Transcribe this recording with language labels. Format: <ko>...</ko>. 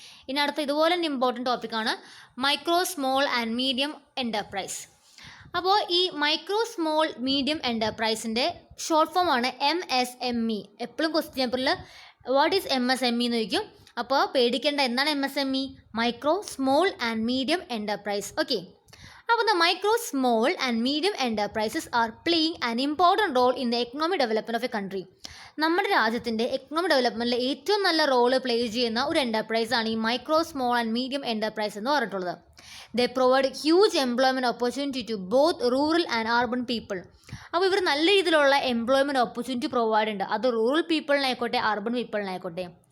<ml>ഇനി അടുത്ത ഇതുപോലെ തന്നെ ഇമ്പോർട്ടൻറ്റ് ടോപ്പിക്കാണ് micro small and medium enterprise. അപ്പോൾ ഈ micro small medium എൻ്റർപ്രൈസിൻ്റെ short form ആണ് MSME. എപ്പോഴും ക്വസ്റ്റ്യൻ പേപ്പറിൽ</ml> <en>what is MSME</en> <ml>എന്ന് ചോദിക്കും. അപ്പോൾ പേടിക്കേണ്ട, എന്താണ് MSME? Micro small and medium enterprise.</ml> <en>Okay, അപ്പോൾ the micro, small and medium enterprises are playing an important role in the economic development of a country.</en> <ml>നമ്മുടെ രാജ്യത്തിൻ്റെ എക്കണോമിക് ഡെവലപ്മെൻറ്റിൽ ഏറ്റവും നല്ല റോള് പ്ലേ ചെയ്യുന്ന ഒരു എൻ്റർപ്രൈസാണ് ഈ micro small and medium enterprise എന്ന് പറഞ്ഞിട്ടുള്ളത്.</ml> <en>They provide huge employment opportunity to both rural and urban people.</en> <ml>അപ്പോൾ ഇവർ നല്ല രീതിയിലുള്ള എംപ്ലോയ്മെൻറ്റ് ഓപ്പർച്യൂണിറ്റി പ്രൊവൈഡ് ഉണ്ട്, അത് റൂറൽ പീപ്പിളിനായിക്കോട്ടെ അർബൻ പീപ്പിളിനായിക്കോട്ടെ.</ml>